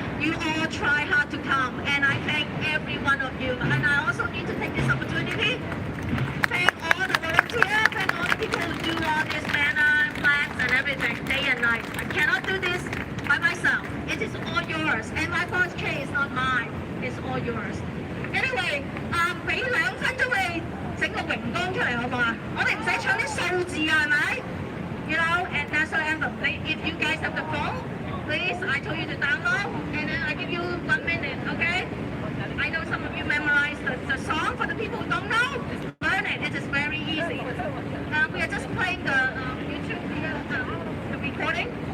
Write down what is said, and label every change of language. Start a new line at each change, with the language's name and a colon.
English: You all try hard to come. And I thank every one of you. And I also need to take this opportunity. Thank all the volunteers, thank all the people who do all this banner, flags and everything, day and night. I cannot do this by myself. It is all yours. And my 4K is not mine. It's all yours.
Cantonese: Anyway, 俾2分鐘你整個榮光出嚟好唔好啊？我哋唔使唱啲數字啊，係咪 ？
English: You know, and national anthem. If you guys have the phone, please, I told you to download, and then I give you 1 minute, okay? I know some of you memorize the song. For the people who don't know, learn it. It is very easy. We are just playing the YouTube the recording.